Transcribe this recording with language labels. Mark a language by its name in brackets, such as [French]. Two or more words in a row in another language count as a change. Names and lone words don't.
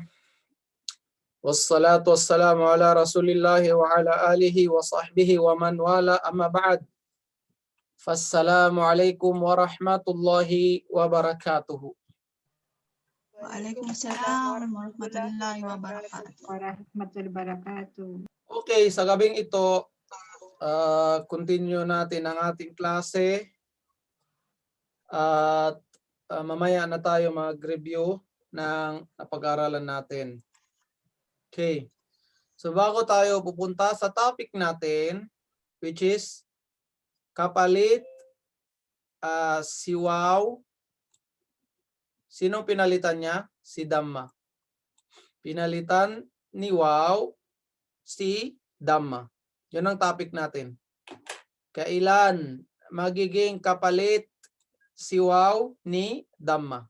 [Arabic] والصلاة والسلام على رسول الله وعلى آله وصحبه ومن والى أما بعد. فالسلام عليكم ورحمة الله وبركاته. وعليكم السلام ورحمة الله وبركاته. ورحمة الله وبركاته. [Filipino] Okay, sa gabing ito, continue natin ang ating klase. At mamaya na tayo mag-review ng napag-aralan natin. Okay. So bago tayo pupunta sa topic natin, [English] which is [Filipino] kapalit, si Wow. Sinong pinalitan niya? Si Dhamma. Pinalitan ni Wow si Dhamma. Yun ang topic natin. Kailan magiging kapalit si Wow ni Dhamma?